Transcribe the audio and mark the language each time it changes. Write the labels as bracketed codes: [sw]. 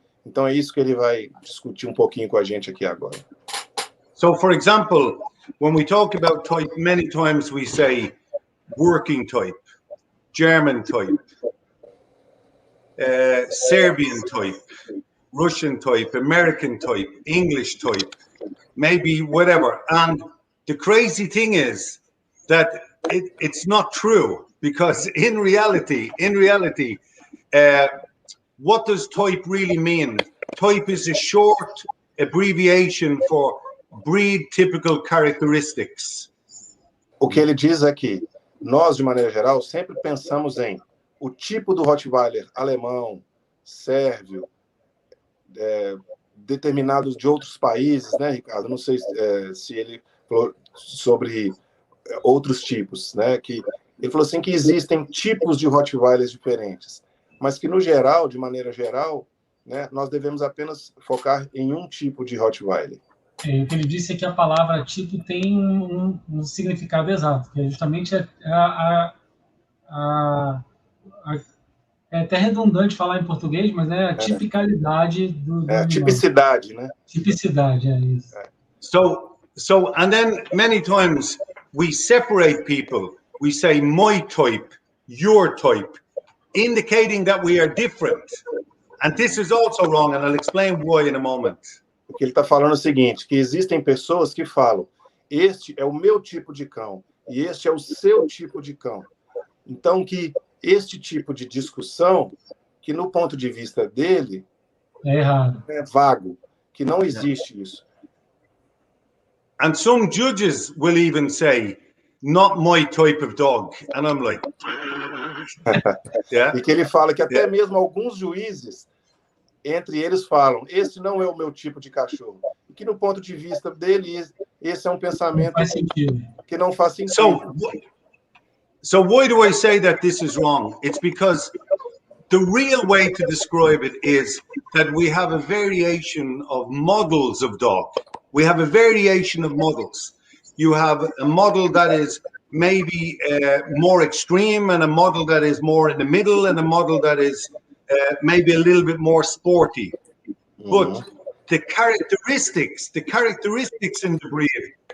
[pt] Então, é isso que ele vai discutir um pouquinho com a gente aqui agora. [en] So, for example, when we talk about type, many times we say working type, German type, Serbian type, Russian type, American type, English type, maybe whatever. And the crazy thing is that it's not true, because in reality, what does type really mean? Type is a short abbreviation for breed typical characteristics. [pt] O que ele diz é que nós, de maneira geral, sempre pensamos em o tipo do Rottweiler alemão, sérvio, determinados de outros países, né, Ricardo? Não sei se ele falou sobre outros tipos, né? Que ele falou assim que existem tipos de Rottweilers diferentes, mas que, no geral, de maneira geral, né, nós devemos apenas focar em um tipo de Rottweiler. O que ele disse é que a palavra tipo tem um significado exato, que é justamente é até redundante falar em português, mas é a tipicalidade do a tipicidade, né? Tipicidade, é isso. [en] So, and then many times we separate people. We say my type, your type, indicating that we are different. And this is also wrong, and I'll explain why in a moment. [pt] O que ele está falando é o seguinte, que existem pessoas que falam, este é o meu tipo de cão, e este é o seu tipo de cão. Então, que este tipo de discussão, que no ponto de vista dele, é errado, é vago, que não existe isso. [en] And some judges will even say, not my type of dog. And I'm like, [pt] E que ele fala que até mesmo alguns juízes, entre eles falam, esse não é o meu tipo de cachorro. E que no ponto de vista dele, esse é um pensamento que não faz sentido. [en] So why do I say that this is wrong? It's because the real way to describe it is that we have a variation of models of dog. We have a variation of models. You have a model that is maybe more extreme, and a model that is more in the middle, and a model that is maybe a little bit more sporty. But the characteristics in the breed